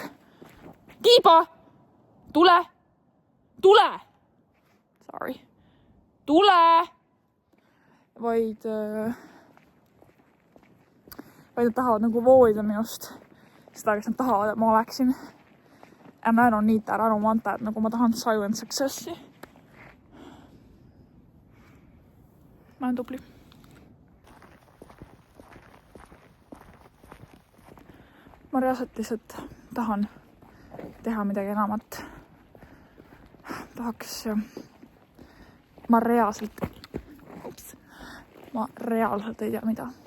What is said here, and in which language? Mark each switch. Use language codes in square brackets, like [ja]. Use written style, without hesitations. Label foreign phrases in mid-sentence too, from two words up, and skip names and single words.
[et] Kiiba! Tule! Tule! Sorry. Tule! Vaid nad tahavad nagu voolida minust seda, kes nad tahavad, et ma oleksin. [en] And I don't need that, I don't want that. [et] Nagu ma tahan [en] silent successi. [et] Ma olen tubli. Ma reaalselt lihtsalt tahan teha midagi enamat. Tahaks ma reaalselt ei tea mida.